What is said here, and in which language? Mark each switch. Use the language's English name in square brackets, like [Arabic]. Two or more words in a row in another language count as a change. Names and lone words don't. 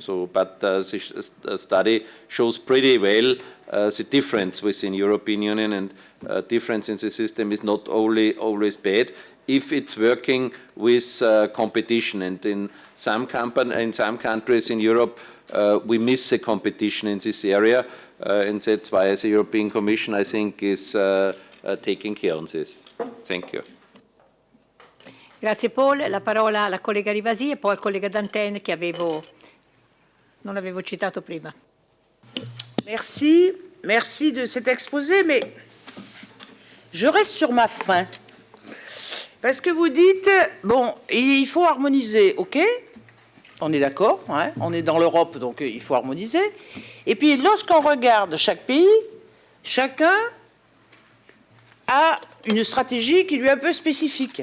[English] So, but the study shows pretty well the difference within European Union, and difference in the system is not always bad if it's working with competition. And in some countries in Europe, we miss the competition in this area, and that's why the European Commission, I think, is taking care of this. Thank you. [Italian] Grazie Paul, la parola alla collega Rivasi e poi al collega Dantin che non avevo citato prima. [French] Merci de cet exposé, mais je reste sur ma faim. Parce que vous dites, bon, il faut harmoniser, ok, on est d'accord, hein, on est dans l'Europe, donc il faut harmoniser. Et puis lorsqu'on regarde chaque pays, chacun a une stratégie qui lui est un peu spécifique.